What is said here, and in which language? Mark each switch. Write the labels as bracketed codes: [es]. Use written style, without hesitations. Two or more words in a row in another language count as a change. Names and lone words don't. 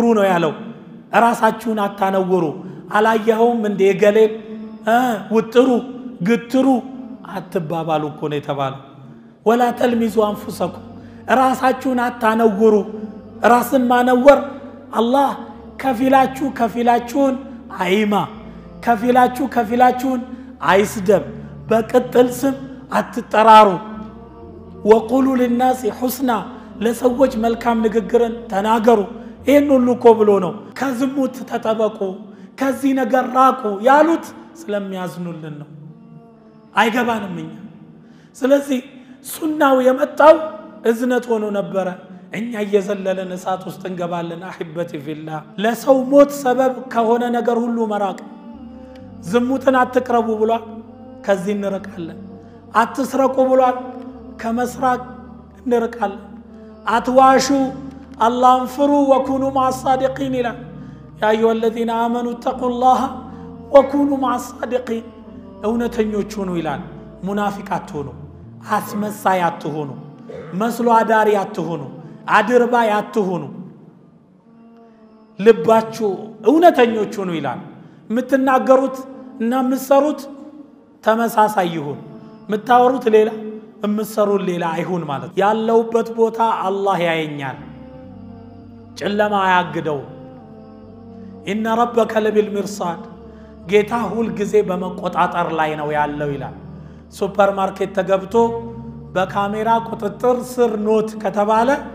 [am] ነው ያለው ራሳችሁን አታነውሩ አላየኸውም እንደ ገሌል ውጥሩ ግትሩ አትባባሉ እኮ ነው የተባለው [ar] ولا تلمزوا أنفسكم [am] ራሳችሁን አታነውሩ ራስን ማነወር አላህ ከፊላችሁን አይማ ከፊላችሁን አይስደብ በቅጥል ስም አትጠራሩ ወቁሉ [ar] للناس حسنا [am] ለሰዎች መልካም ንግግርን ተናገሩ ይሄን ሁሉ እኮ ብሎ ነው ከዝሙት ተጠበቁ ከዚህ ነገር ራቁ ያሉት ስለሚያዝኑልን ነው አይገባንም እኛ ስለዚህ ሱናው የመጣው እዝነት ሆኖ ነበር እኛ እየዘለለን እሳት ውስጥ እንገባለን [ar] أحبتي في الله [am] ለሰው ሞት ሰበብ ከሆነ ነገር ሁሉ መራቅ ዝሙትን አትቅረቡ ብሏል ከዚህ እንርቃለን አትስረቁ ብሏል ከመስራቅ እንርቃለን አትዋሹ አላህን ፍሩ [ar] وكونوا مع الصادقين [am] ይላል [ar] يا أيها الذين آمنوا اتقوا الله وكونوا مع الصادقين [am] እውነተኞች ሁኑ ይላል ሙናፊቅ አትሁኑ አስመሳይ አትሁኑ መስሎ አዳሪ አትሁኑ አድርባይ አትሁኑ ልባችሁ እውነተኞች ሁኑ ይላል ምትናገሩት እና የምትሰሩት ተመሳሳይ ይሁን የምታወሩት ሌላ የምትሰሩት ሌላ አይሁን ማለት ያለውበት ቦታ አላህ ያየኛል ጨለማ ያግደው [ar] إن ربك لبالمرصاد [am] ጌታ ሁል ጊዜ በመቆጣጠር ላይ ነው ያለው ይላል ሱፐርማርኬት ተገብቶ በካሜራ ቁጥጥር ስር ኖት ከተባለ